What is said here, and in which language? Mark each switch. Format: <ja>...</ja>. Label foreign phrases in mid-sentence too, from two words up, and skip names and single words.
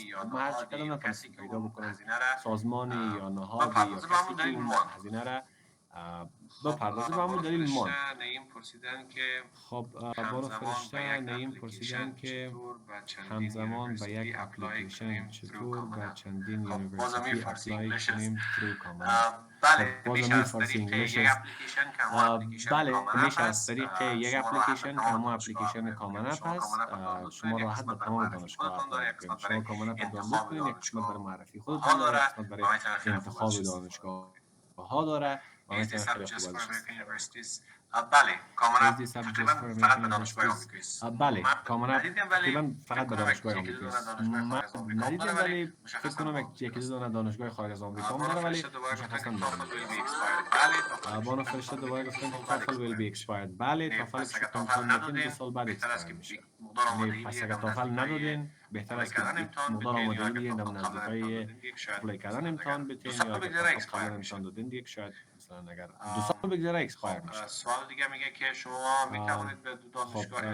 <fa>من هر چقدر نتونستم پیدا بکنم سازمانی یا نهادی یا کسی که اون هزینه را بپردازه و همون دلیل ماند. خب بانو فرشته نیم پرسیدن که همزمان به یک اپلیکیشن چطور به چندین یونیورسیتی اپلای کنیم</fa> <en>through common app.</en> <fa>بله میشه از طریق یک اپلیکیشن که همون اپلیکیشن بله میشه از طریق یک اپلیکیشن که همون اپلیکیشن کامن اپ هست. شما راحت به تمام دانشگاه اپلای کنید. شما کامن اپ دانلود کنید، یک قسمت برای معرفی خودتون داره، یک قسمت برای انتخاب دانشگاه ها داره و میتونید خیلی خوب ازش بله کامن اپ تقریبا فقط به دانشگاه آمریکایی است. بله کامن اپ تقریبا فقط به دانشگاه آمریکایی است. من ندیدم ولی فکر کنم یکی دو دانه دانشگاه خارج از آمریکا هم داره ولی مشخصا ندارم. بانو فرشته دوباره گفتن که تافل</fa> <en>will be expired.</en> <fa>بله تافل که امتحان میکنید 2 سال بعد اکسپایر میشه. پس اگر تافل ندادین بهتر است که مقدار آمادگی بدین در نزدیکای اپلای کردن امتحان بتین یا اگر قبلا امتحان دادین دیگه شاید مثلا اگر 2 سال بگذره اکسپایر میشه. سوال دیگه میگه که شما میتوانید به دو دانشگاه</fa>